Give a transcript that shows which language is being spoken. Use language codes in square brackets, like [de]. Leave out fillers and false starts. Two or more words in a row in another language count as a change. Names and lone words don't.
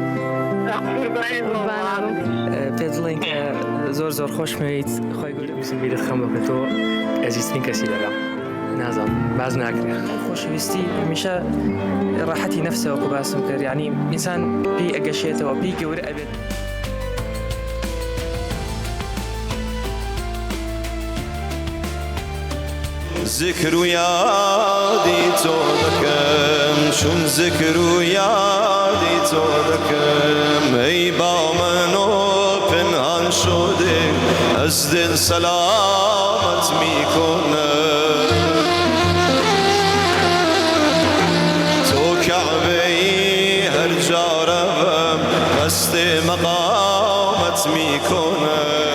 [ckb] پێ دڵێن کە زۆر خۆشمەویت خۆی گەورە بزنبی خەم بکەتەوە ئەزیزترین کەسی لەگەڵ نازانم باز ناکرێت خۆشەویستی هەمیشە ڕاحەتی نەفسەوە کە باسم کرد یعنی ئینسان پێی ئەگەشێتەوە پێی گەورە ئەبێت. ذکر و یادی تۆ دەکەم چون ذکر و یادی تۆ دەکەم [fa] ای با منۆ پنهان شده از دل سلامت میکنم تو کعبه ای هر جا روم قصد مقامت میکنم